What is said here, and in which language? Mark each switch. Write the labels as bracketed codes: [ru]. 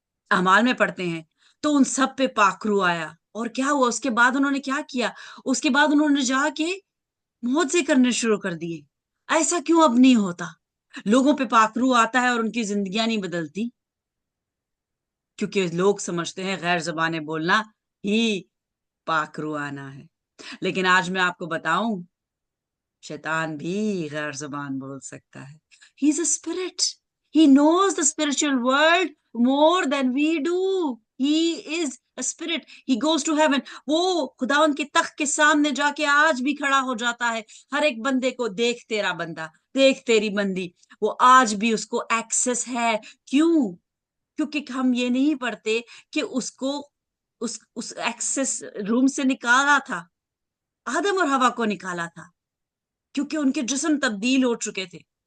[ur] اعمال میں پڑھتے ہیں، تو ان سب پہ پاک روح آیا، اور کیا ہوا اس کے بعد انہوں نے کیا کیا؟ اس کے بعد انہوں نے جا کے معجزے کرنے شروع کر دیے۔ ایسا کیوں اب نہیں ہوتا؟ لوگوں پہ پاک روح آتا ہے اور ان کی زندگیاں نہیں بدلتی، کیونکہ لوگ سمجھتے ہیں غیر زبانیں بولنا ہی پاک روح آنا ہے۔ لیکن آج میں آپ کو بتاؤں، شیطان بھی غیر زبان بول سکتا ہے۔ [en] He is a spirit. He knows the spiritual world more than we do. He is a spirit. He goes to heaven. [ur] وہ خداوند کے تخت کے سامنے جا کے آج بھی کھڑا ہو جاتا ہے، ہر ایک بندے کو، دیکھ تیرا بندہ، دیکھ تیری بندی، وہ آج بھی اس کو ایکسس ہے۔ کیوں؟ کیونکہ ہم یہ نہیں پڑھتے کہ اس کو اس ایکسس روم سے نکالا تھا، آدم اور حوا کو نکالا تھا، کیونکہ ان کے جسم تبدیل ہو چکے تھے۔